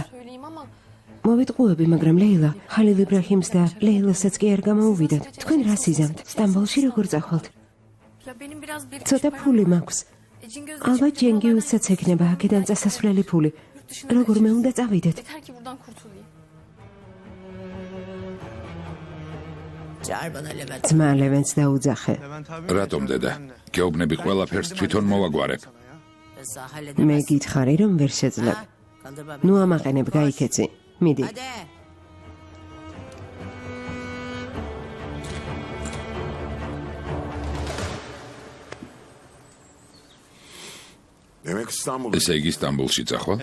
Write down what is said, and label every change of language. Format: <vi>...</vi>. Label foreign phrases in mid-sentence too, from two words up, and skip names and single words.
<ka>მოვიტყუები, მაგრამ ლეილა, ჰალილ იბრაჰიმს და ლეილასაც კი არ გამოუვიდათ. თქვენ რას იზამთ? სტამბოლში როგორ წახვალთ? ცოტა ფული მაქვს. ალბათ ჯენგიუსაც ექნება აქედან წასასვლელი ფული. როგორმე უნდა წავიდეთ.</ka> <tr>Yeter ki buradan kurtulayım.</tr> <ka>ძმა ლევენს დაუძახე. რატომ დედა? გეუბნები ყველაფერს თვითონ მოვაგვარებ. მე გითხარი რომ ვერ შეძლებ. ნუ ამაყენებ გაიქეცი. მიდი. ესე იგი სტამბოლში წახვალ?</ka>